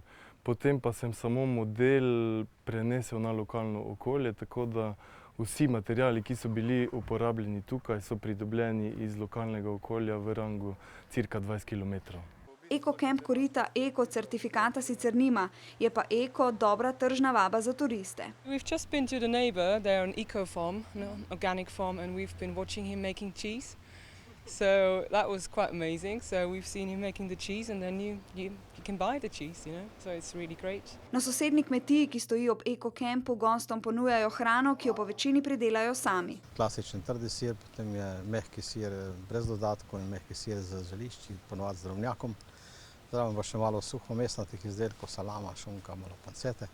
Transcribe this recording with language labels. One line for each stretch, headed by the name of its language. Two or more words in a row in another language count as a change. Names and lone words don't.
Slovenian: Potem pa sem samo model prenesel na lokalno okolje, tako da vsi materiali, ki so bili uporabljeni tukaj, so pridobljeni iz lokalnega okolja v rangu cirka 20 km. Ekokemp Korita eko certifikata sicer nima, je pa eko dobra tržna vaba za turiste.
English: We've just been to the neighbor, they're an eco farm, an organic farm, and we've been watching him making cheese. So that was quite amazing. So we've seen him making the cheese and then you can buy the cheese, you know. So it's really great.
Slovenian: Na sosednji kmetiji, ki stoji ob ekokempu, gostom ponujajo hrano, ki jo po večini pridelajo sami. Klasičen trdi sir, potem je mehki sir brez dodatkov in mehki sir z zelišči, ponovadi z drobnjakom. Zraven pa še malo suhomesnatih izdelkov, salama, šunka, malo pancete.